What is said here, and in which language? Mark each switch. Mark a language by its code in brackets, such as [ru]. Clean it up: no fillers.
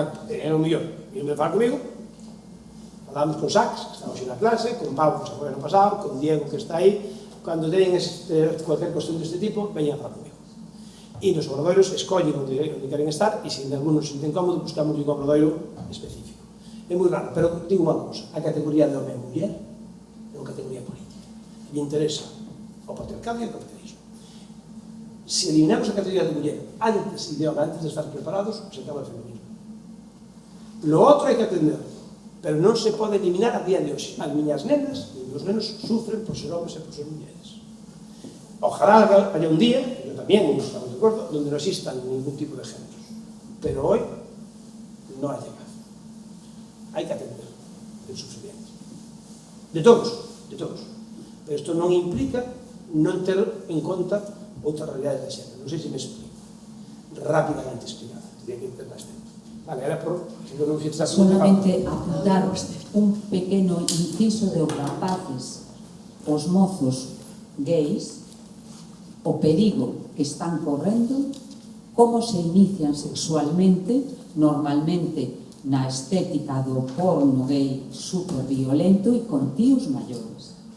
[gl] É o mellor, e me fala comigo, falamos con Sax, que estamos na clase, con Pau, que se foi ano pasado, con Diego, que está aí, cando teñen cualquier cuestión deste tipo, veñan a falar comigo. E nos obradoiros escollen onde queren estar, e se algunos se sinten cómodo, buscamos un obradoiro específico. É moi raro, pero digo unha cousa, a categoría de home e muller é unha categoría política. Me interesa o patriarcado e o capitalismo. [es] Si eliminamos [gl] a categoría de muller [es] antes y de home, antes de estar preparados, se acaba el feminismo. [gl] Lo outro hai que atender, pero non se pode eliminar a día de hoxe. As miñas nenas e os nenos sufren por ser homes e por ser mulleres. [es] Ojalá haya un día, [gl] que tamén estamos de acordo, [es] donde non existan ningún tipo de géneros. Pero hoy non ha llegado. [gl] Hai que atender [es] el sufrimiento. De todos, de todos. [gl] Pero isto non implica non ter en conta outra realidade de xénero. Non sei se me explico. [es] Rápidamente explicada. Tendría que ir máis tempo. [gl] Vale, era por... Solamente apuntar un pequeno inciso de os rapaces, os mozos gays, o perigo que están correndo, como se inician sexualmente, normalmente na estética do porno gay super violento e con tíos maiores.